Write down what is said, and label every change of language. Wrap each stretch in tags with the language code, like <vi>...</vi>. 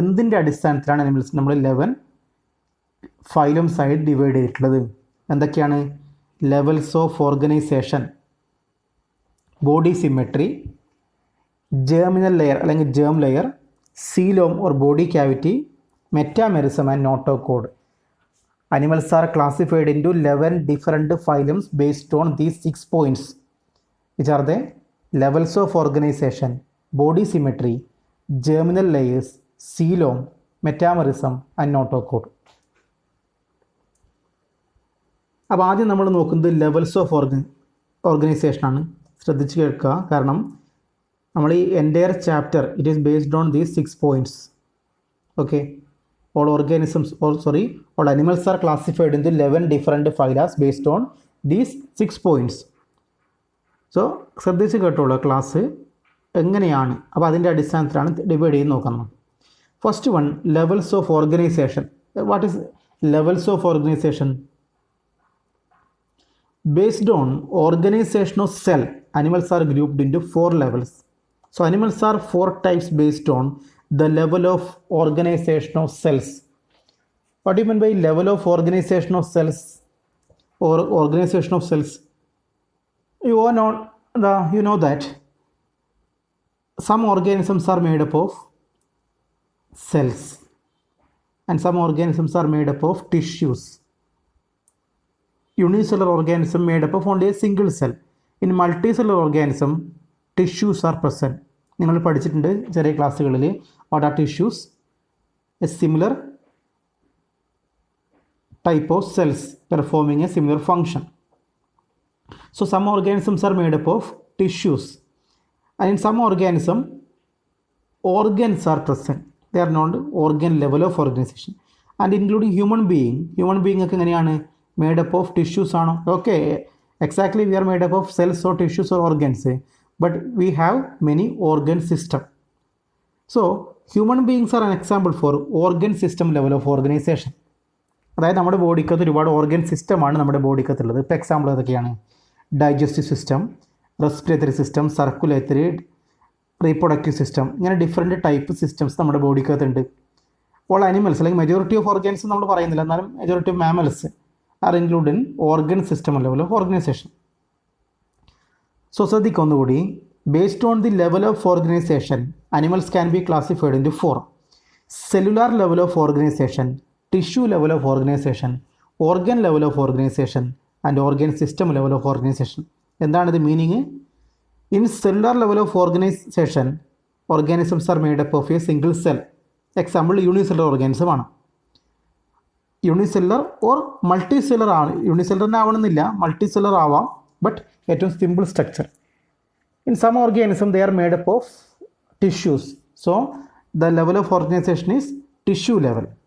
<ml>എന്തിൻ്റെ അടിസ്ഥാനത്തിലാണ് അനിമൽസ് നമ്മൾ 11 ഫൈലംസ് ആയിട്ട് ഡിവൈഡ് ചെയ്തിട്ടുള്ളത്? എന്തൊക്കെയാണ്?</ml> <en>Levels of organization, body symmetry, germinal layer അല്ലെങ്കിൽ germ layer, coelom or body cavity, metamerism and notochord. Animals are classified into 11 different phylums based on these 6 points, which are the levels of organization, body symmetry, germinal layers, coelom, metamerism and notochord.</en> <ml>അപ്പോൾ ആദ്യം നമ്മൾ നോക്കുന്നത് levels of ഓർഗനൈസേഷനാണ്. ശ്രദ്ധിച്ച് കേൾക്കുക, കാരണം നമ്മൾ ഈ</ml> <en>Entire chapter it is based on these 6 points. Okay, all animals are classified into 11 different phyla based on these 6 points.</en> <ml>So ശ്രദ്ധിച്ച് കേട്ടോളൂ ക്ലാസ് എങ്ങനെയാണ്. അപ്പോൾ അതിൻ്റെ അടിസ്ഥാനത്തിലാണ് ഡിവൈഡ് ചെയ്ത് നോക്കുന്നത്.</ml> <en>First one, levels of organization. What is levels of organization? Based on organization of cell, animals are grouped into 4 levels. So animals are 4 types based on the level of organization of cells. What do you mean by level of organization of cells or organization of cells? You know that some organisms are made up of cells and some organisms are made up of tissues. Unicellular organism made up of only a single cell. In multicellular organism, tissues are present.</en> <ml>നിങ്ങൾ പഠിച്ചിട്ടുണ്ട് ചെറിയ ക്ലാസ്സുകളിൽ.</ml> <en>What are tissues? A similar type of cells performing a similar function. So some organisms are made up of tissues, and in some organism organs are present. They are known organ level of organization, and including human being</en> <ml>ഒക്കെ എങ്ങനെയാണ്?</ml> <en>made up of tissues ആണോ? Okay, exactly, we are made up of cells or tissues or organs, but we have many organ system. So human beings are an example for organ system level of organization.</en> <ml>അതായത് നമ്മുടെ ബോഡിക്കകത്ത് ഒരുപാട് organ സിസ്റ്റമാണ് നമ്മുടെ ബോഡിക്കകത്തുള്ളത്. ഇപ്പോൾ example ഏതൊക്കെയാണ്?</ml> <en>Digestive system, respiratory system, circulatory, reproductive system, ഇങ്ങനെ different type systems നമ്മുടെ ബോഡിക്കകത്തുണ്ട്. All animals അല്ലെങ്കിൽ മെജോറിറ്റി ഓഫ് ഓർഗൻസ് നമ്മൾ പറയുന്നില്ല, എന്നാലും majority of mammals are include in organ system level of organization. So ശ്രദ്ധിക്കൊന്നുകൂടി, based on the level of organization animals can be classified into 4: cellular level of organization, tissue level of organization, organ level of organization and organ system level of organization.</en> <ml>എന്താണ് ഇത് meaning?</ml> <en>In cellular level of organization organisms are made up of a single cell. Example unicellular organism ആണ്. Unicellular or multicellular ആണ്. Unicellular</en> <ml>ആവണമെന്നില്ല,</ml> <en>Multicellular ആവാം, but ഏറ്റവും simple structure. In some organism they are made up of tissues. So the level of organization is tissue level.</en>